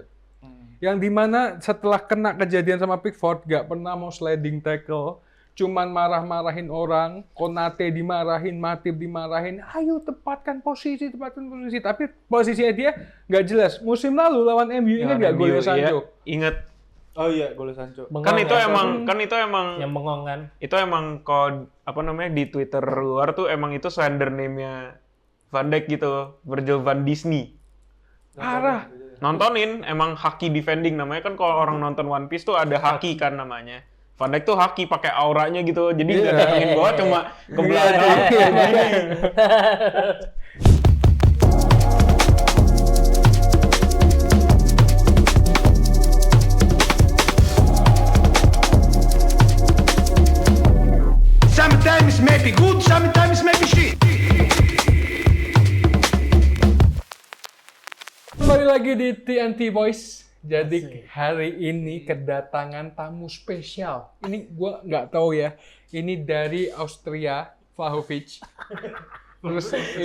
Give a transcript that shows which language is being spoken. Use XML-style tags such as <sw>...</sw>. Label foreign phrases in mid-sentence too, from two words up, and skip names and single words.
<id>Yang dimana setelah kena kejadian sama Pickford gak pernah mau</id> <en>sliding tackle,</en> <id>cuman marah-marahin orang, Konate dimarahin, Matip dimarahin, ayo tepatkan posisi, tapi posisinya dia nggak jelas. Musim lalu lawan MU ingat nggak golnya Sancho? Ingat. Oh iya, gol Sancho. Kan itu emang yang bengong kan. itu emang kalau apa namanya di Twitter luar tuh emang itu</id> <en>slender name-</en> <id>nya Van Dijk gitu, Virgil van Disney. Parah. Nontonin emang haki defending namanya kan kalau orang nonton One Piece tuh ada haki kan namanya. Van Dijk tuh haki pakai auranya gitu. Jadi nggak datengin bola cuma ke belakang.</id> <en>Sometimes maybe good, sometimes maybe shit.</en> <id>Kembali lagi di TNT Boys. Jadi hari ini kedatangan tamu spesial. Ini gua nggak tahu ya. Ini dari Austria, Vlahovic. Terus ini</id>